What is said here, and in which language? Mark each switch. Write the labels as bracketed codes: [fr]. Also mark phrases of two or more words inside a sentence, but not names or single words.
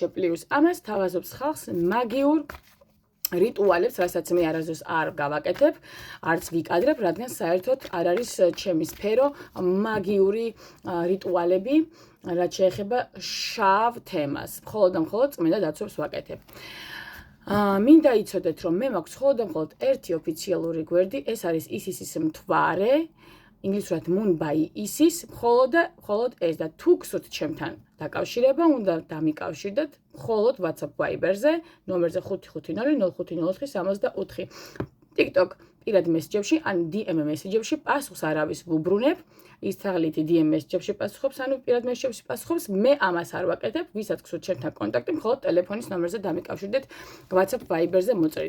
[ka] პლუს ამას თავაზობს ხალხს მაგიურ რიტუალებს, რასაც მე არასდროს არ გავაკეთებ, არც ვიკადრებ, რადგან საერთოდ არ არის ჩემი სფერო მაგიური რიტუალები, რაც შეეხება შავ თემას. მხოლოდ და მხოლოდ წმინდა დაცვებს ვაკეთებ. მინდა იცოდეთ, რომ მე მაქვს მხოლოდ ერთი ოფიციალური გვერდი, ეს არის ისისის მთვარე, ინგლისურად moon by isis, მხოლოდ ეს და თუ გსურთ ჩემთან დაკავშირება, უნდა დამიკავშირდეთ მხოლოდ WhatsApp Viber-ზე, ნომერზე 550 0504 TikTok პირად მესეჯებში, ან DM მესეჯებში პასუხს არავის ვუბრუნებ. ის თაღლითი DM მესეჯებში პასუხობს, ანუ პირად მესეჯებში პასუხობს, მე ამას არ ვაკეთებ, ვისაც გსურთ ჩემთან კონტაქტი, მხოლოდ ტელეფონის ნომერზე დამიკავშირდეთ, WhatsApp Viber-ზე მოწერით.